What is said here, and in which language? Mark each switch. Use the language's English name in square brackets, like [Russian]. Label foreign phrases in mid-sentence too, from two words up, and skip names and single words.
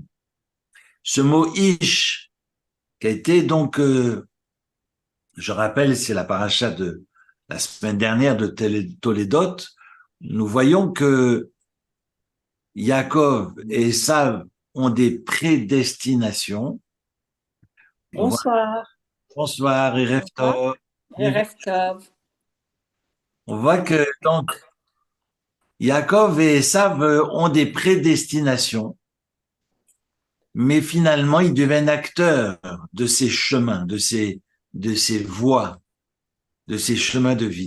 [French] Ce mot Ish, qui a été donc, je rappelle, c'est la paracha de la semaine dernière de Toledot, nous voyons que Yaakov et Esav ont des prédestinations. On voit, Bonsoir. bonsoir, Erev Bonsoir. Tov. [Hebrew] ערב טוב. [French] On voit que donc Yaakov et Esav ont des prédestinations, mais finalement ils deviennent acteurs de ces chemins, de ces voies, de ces chemins de vie.